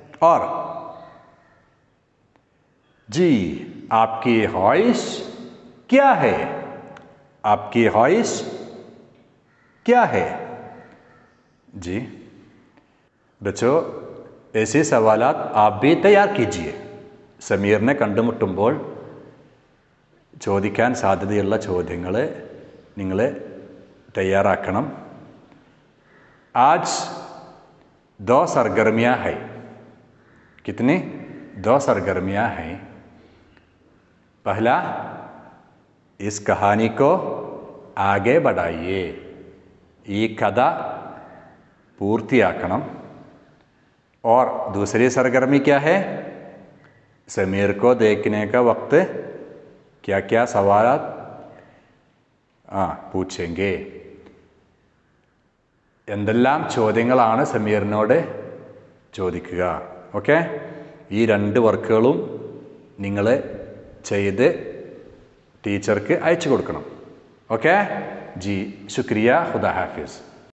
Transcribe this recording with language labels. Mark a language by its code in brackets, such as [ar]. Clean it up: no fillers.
[hi] और जी, आपकी ख्वाहिश क्या है? आपकी ख्वाहिश क्या है? जी बच्चों, ऐसे सवालात आप भी तैयार कीजिए. [ml] സമീറിനെ കണ്ടുമുട്ടുമ്പോൾ ചോദിക്കാൻ സാധ്യതയുള്ള ചോദ്യങ്ങൾ നിങ്ങൾ तैयाराക്കണം. [hi] आज 2 सरगर्मियाँ है. कितनी? दो सरगर्मियाँ हैं। पहला, इस कहानी को आगे बढ़ाइए, ये कथा पूर्तियाकणम। और दूसरी सरगर्मी क्या है? समीर को देखने का वक्त क्या क्या सवाल पूछेंगे, [ml] എന്തെല്ലാം ചോദ്യങ്ങളാണ് സമീറിനോട് ചോദിക്കുക. ഓക്കെ, ഈ രണ്ട് വർക്കുകളും നിങ്ങൾ ചെയ്ത് ടീച്ചർക്ക് അയച്ചു കൊടുക്കണം. ഓക്കെ ജി, [hi] ശുക്രിയ, ഖുദാ ഹാഫിസ്.